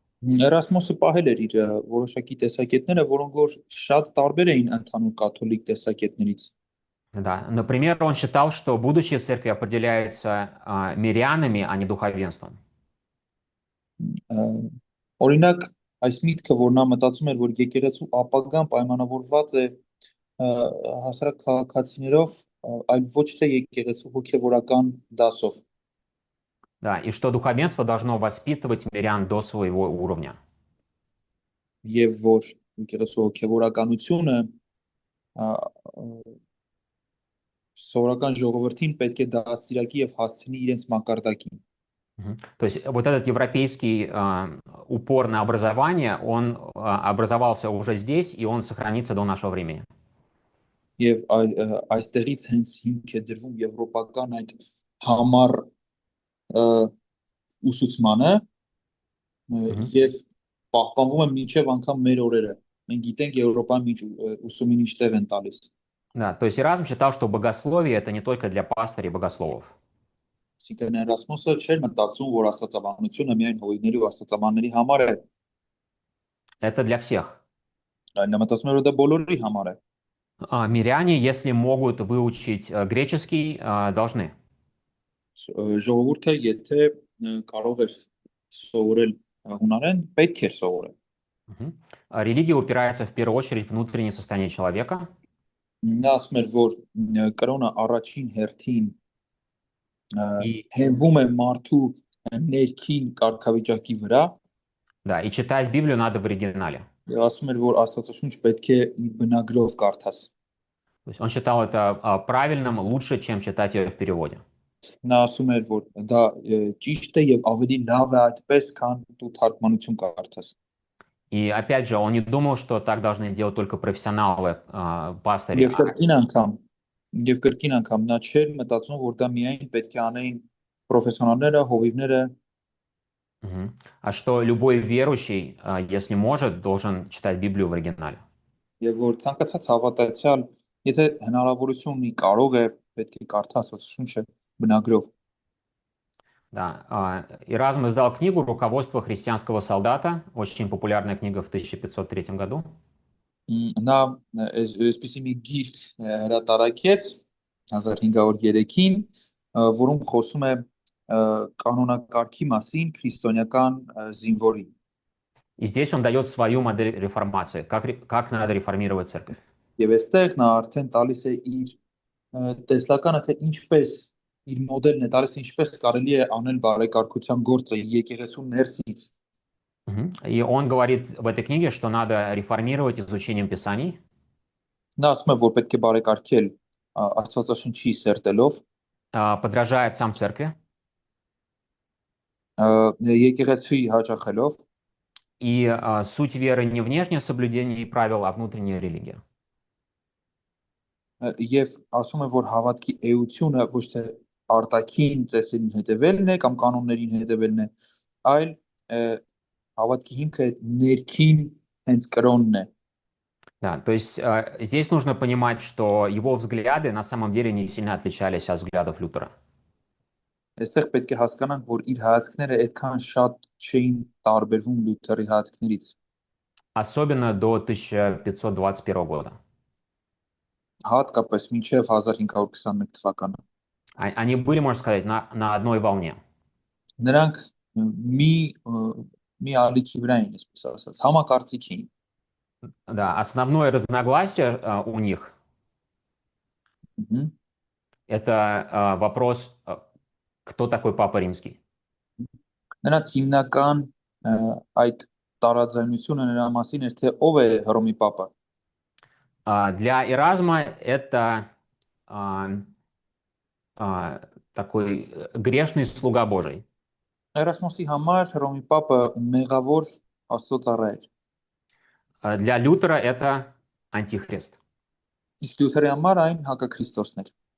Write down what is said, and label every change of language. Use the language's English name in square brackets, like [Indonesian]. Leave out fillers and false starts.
[Armenian] Էրասմոսը պահել էր իր որոշակի տեսակետները, որոնք որ շատ տարբեր էին ընդհանուր կաթոլիկ տեսակետներից։ [Russian] Да, например, он считал, что будущее церкви определяется мирянами, а не духовенством. [Armenian] Օրինակ, այս միտքը, որ նա մտածում էր, որ եկեղեցու ապագան պայմանավորված է հասարակ քաղաքացիներով, այլ ոչ թե եկեղեցու հոգևորական դասով։ [Russian] Да, и что духовенство должно воспитывать мирян до своего уровня. [Armenian] Եվ որ եկեղեցու հոգևորականությունը սովորական ժողովրդին պետք է դաստիարակի եւ հասցնի իրենց մակարդակին։ [Russian] То есть вот этот европейский упор на образование, он образовался уже здесь, и он сохранится до нашего времени. [Armenian] Եվ այստեղից հենց հիմք է դրվում եվրոպական այդ համառ ուսուցմանը եւ պահպանվում է մինչեւ անգամ մեր օրերը։ Մենք գիտենք Եվրոպան ինչ ուսումին ինչտեղ են տալիս։ [Russian] Да, то есть Эразм считал, что богословие это не только для пастырей и богословов. [Armenian] Այսինքն Էրասմոսը չէր мտածում, որ աստվածաբանությունը միայն հովիվների ու աստվածաբանների համար է, [Russian] Это для всех. [Armenian] այլ նա մտածում էր, որ դա բոլորի համար է։ [Russian] Миряне, если могут выучить греческий, должны. [Armenian] Ժողովուրդը եթե կարող էր սովորել հունարեն, պետք էր սովորել։ [Russian] Религия упирается в первую очередь в внутреннее состояние человека. [Armenian] Նա ասում էր, որ կրոնը առաջին հերթին հենվում է մարդու ներքին կարգավիճակի вրա։ [Russian] Да, и читать Библию надо в оригинале. [Armenian] Եվ ասում էր, որ Աստվածաշունչ պետք է իր բնագրով կարդաս։ [Russian] То есть он считал это правильным, лучше, чем читать ее в переводе. [Armenian] Նա ասում էր, որ դա ճիշտ է եւ ավելի լավ է այդպես, քան դու թարգմանություն կարդաս։ [Russian] И опять же, он не думал, что так должны делать только профессионалы, пастыри. [Armenian] Եվ կրկին անգամ նա չէր մտածում, որ դա միայն պետք է անեին պրոֆեսիոնալները, հովիվները, [Russian] А что любой верующий, если может, должен читать Библию в оригинале. [Armenian] եւ որ ցանկացած հավատացյալ, եթե հնարավորություն ունի, կարող է պետք է կարդա Աստվածաշունչը բնագրով։ [Russian] Да, Эразм издал книгу «Руководство христианского солдата», очень популярная книга в 1503 году. [Armenian] Նա այսպեսի մի գիրք հրատարակեց 1503-ին, որում խոսում է կանոնակարգի մասին քրիստոնեական զինվորի։ [Russian] И здесь он дает свою модель реформации, как надо реформировать церковь. [Armenian] Եվ այստեղ նա արդեն տալիս է իր տեսլականը, թե ինչպես իր մոդելն է տալիս, ինչպես կարելի է անել բարեկարգության գործը եկեղեցու ներսից։ [Russian] И он говорит в этой книге, что надо реформировать изучением Писаний. [Armenian] Նա ասում է, որ պետք է բարեկարգել Աստվածաշնչի սերտելով, [Russian] подражает сам церкви. [Armenian] Եկեղեցի հաճախելով, [Russian] и суть веры не внешнее соблюдение правил, а внутренняя религия. [Armenian] Եվ ասում է, որ հավատքի էությունը ոչ թե արտաքին ծեսերին հետևելն է կամ կանոններին հետևելն է, այլ հավատքի հիմքը ներքին հենց կրոնն է։ [Russian] Да, то есть здесь нужно понимать, что его взгляды на самом деле не сильно отличались от взглядов Лютера. [Armenian] Այստեղ պետք է հասկանանք, որ իր հայացքները այդքան շատ չէին տարբերվում Լյութերի հայացքներից։ [Russian] Особенно до 1521 года. [Armenian] Հատկապես մինչև 1521 թվականը։ [Russian] Они были, можно сказать, на одной волне. [Armenian] Նրանք մի ալիքի վրա էին, այսպես ասած, համակարծիք էին։ [Russian] Да, основное разногласие у них это вопрос, кто такой Папа Римский. [Armenian] Նրանց հիմնական այդ տարաձայնությունը նրա մասին էր, թե ով է Հռոմի Պապը։ [Russian] Для Эразма это а, такой грешный слуга Божий. [Armenian] Էրասմոսի համար Հռոմի Պապը մեղավոր Աստծո էր։ [Russian] Для Лютера это антихрист. [Armenian] Իսկ Լյութերի համար այն հակաքրիստոսն էր։